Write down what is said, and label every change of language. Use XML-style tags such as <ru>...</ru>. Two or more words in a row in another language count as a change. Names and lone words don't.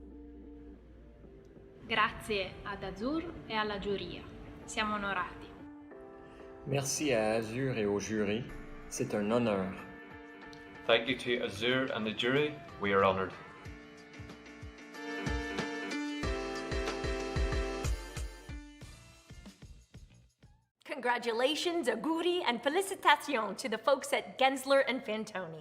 <it>Grazie ad Azur e alla giuria. Siamo onorati.</it> <fr>Merci à Azur et au jury. C'est un honneur.</fr> <en>Thank you to Azur and the jury. We are honored. Congratulations, auguri, and felicitations to the folks at Gensler and Fantoni.</en>